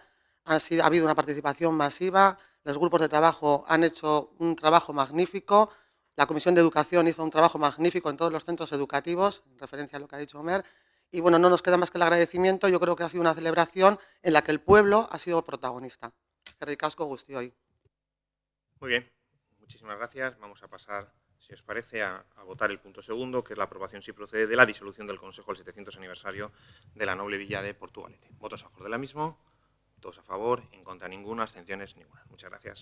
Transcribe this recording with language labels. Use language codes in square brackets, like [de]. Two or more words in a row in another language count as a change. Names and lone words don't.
[es] Ha habido una participación masiva, los grupos de trabajo han hecho un trabajo magnífico, la Comisión de Educación hizo un trabajo magnífico en todos los centros educativos, en referencia a lo que ha dicho Omer, y bueno, no nos queda más que el agradecimiento. Yo creo que ha sido una celebración en la que el pueblo ha sido protagonista. [eu] Eskerrik asko guztioi. [es] Muy bien, muchísimas gracias. Vamos a pasar, si os parece, a votar el punto segundo, que es la aprobación, si procede, de la disolución del Consejo del 700 aniversario de la noble villa de Portugalete. ¿Votos a favor de la misma? Todos a favor, en contra ninguno, abstenciones ninguna. Muchas gracias.